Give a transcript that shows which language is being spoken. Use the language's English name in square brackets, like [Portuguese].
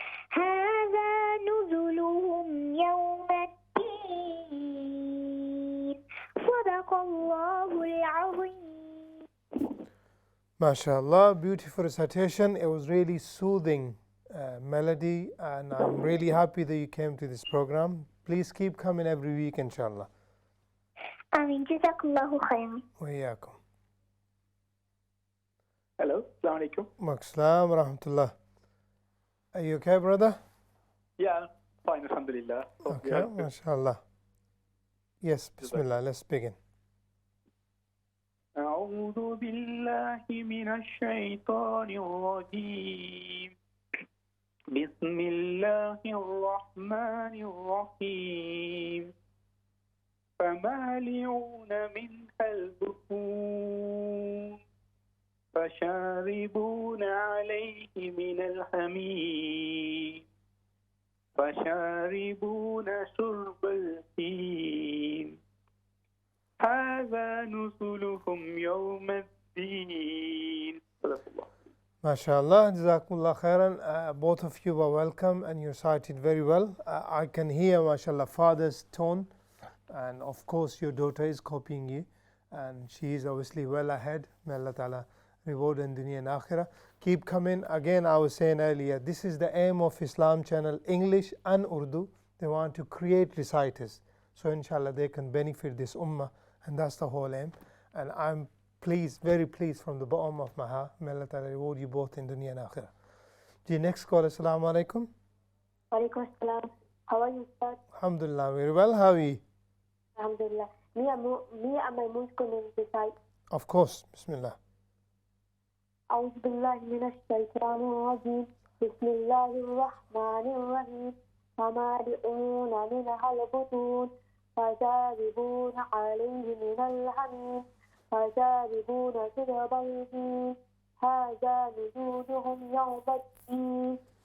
[Arabic] هذا نزلهم يوم الدين صدق الله العظيم. [English] MashaAllah, beautiful recitation. It was really soothing melody, and I'm really happy that you came to this program. Please keep coming every week, inshallah. [Arabic] Ameen. Jazakallahu khairan. Wa iyaakum. [English] Hello, Assalamu alaikum. Assalam wa rahmatullah. Are you okay, brother? Yeah, fine, alhamdulillah. Okay, mashallah. Yes, bismillah, let's begin. [Arabic] أعوذ بالله من الشيطان الرجيم. بسم الله الرحمن الرحيم. فمالئون منها البطون فشاربون عليه من الحميم فشاربون شرب الهيم هذا نزلهم يوم الدين. [English] MashaAllah, Jazakumullah khairan. Both of you were welcome and you recited very well. I can hear, mashallah, father's tone, and of course your daughter is copying you, and she is obviously well ahead. May Allah Ta'ala reward in dunya and akhirah. Keep coming. Again, I was saying earlier, this is the aim of Islam channel, English and Urdu. They want to create reciters, so inshallah they can benefit this ummah, and that's the whole aim. And I'm pleased, very pleased from the bottom of my heart. May Allah Ta'ala reward you both in dunya and akhirah. The next caller, assalamu alaikum. Walaikum assalam. How are you, sir? Alhamdulillah, very well. How are you? Alhamdulillah. Me and my mom going to recite. Of course, bismillah. [Arabic] أعوذ بالله من الشيطان الرجيم. بسم الله الرحمن الرحيم. فمالئون منها البطون فشاربون عليه من الحميم فشاربون شرب الهيم هذا نزولهم يوم الدين.